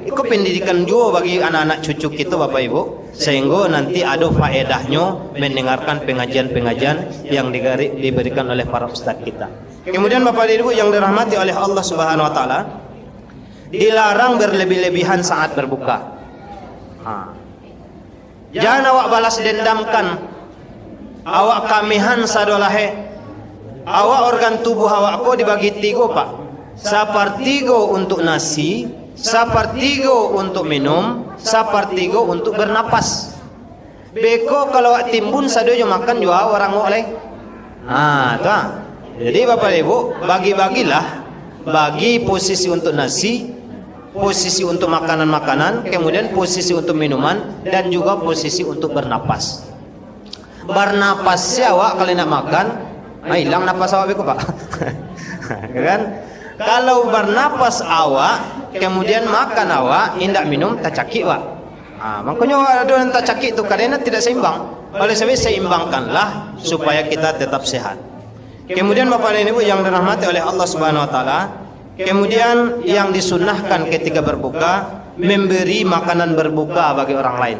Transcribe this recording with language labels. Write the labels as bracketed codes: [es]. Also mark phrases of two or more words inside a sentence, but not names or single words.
[id] Itu pendidikan juga bagi anak-anak cucu kita Bapak Ibu, sehingga nanti ada faedahnya mendengarkan pengajian-pengajian yang diberikan oleh para ustaz kita. Kemudian Bapak Ibu yang dirahmati oleh Allah [ar] Subhanahu Wa Taala, [id] dilarang berlebih-lebihan saat berbuka. [min] Jangan awak balas dendamkan, awak kamihan sadolahe, awak organ tubuh awak ko dibagi 3 Pak. [id] Sepertiga untuk nasi, sepertiga untuk minum, sepertiga untuk bernapas. [min] Beko kalau awak timbun sadoyo makan juga orang oleh. [id] Tuh. Jadi Bapak Ibu bagi-bagilah, bagi posisi untuk nasi, posisi untuk makanan-makanan, kemudian posisi untuk minuman, dan juga posisi untuk bernapas. [min] Bernapas awak kalau nak makan, hilang napas awak beko Pak. [id] Kan? [min] Kalau bernapas awak, kemudian makan awak, indak minum, tak cakik Pak. [id] Makanya ada yang tak cakik itu karena tidak seimbang. Oleh sebab seimbangkanlah supaya kita tetap sehat. Kemudian Bapak dan Ibu yang dirahmati oleh Allah [ar] Subhanahu Wa Taala, [id] kemudian yang disunnahkan ketika berbuka, memberi makanan berbuka bagi orang lain.